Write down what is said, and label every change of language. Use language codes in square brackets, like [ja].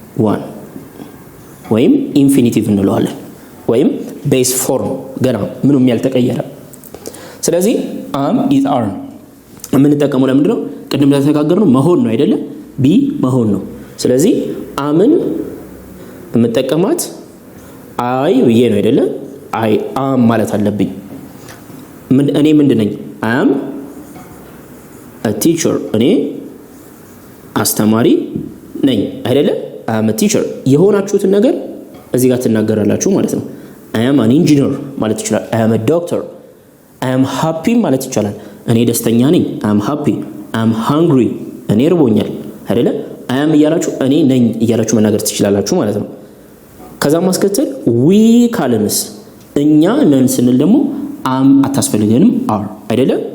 [am] 1 ወይም ኢንፊኒቲቭ እንለዋለን ወይም ቤስ ፎርም ገና ምንም ያልተቀየረ ስለዚህ am is are ምን ተጠቀሙ ለምንድነው ቅድም ተነጋገርነው መሆን ነው አይደለ be መሆን ነው ስለዚህ አምን በመጠቀማት አይ ብዬ ነው አይደለ I am ማለት አለብኝ እኔ ምንድነኝ I am a teacher እኔ አስተማሪ ነኝ አይደለ [en] I am a teacher [am] የሆናችሁት ነገር እዚህ ጋር ተናገራላችሁ ማለት ነው [en] I am an engineer [am] ማለት ይችላል። [en] I am a doctor I am happy [am] ማለት ይቻላል። እኔ ደስተኛ ነኝ [en] I am happy I am hungry [am] እኔ ርቦኛል አይደለ? I am እያላችሁ እኔ ነኝ እያላችሁ መናገር ትችላላችሁ ማለት ነው። ከዛ ማስከተል we ካልንስ እኛ ነን ስንል ደግሞ am አታስፈልገንም are አይደለ?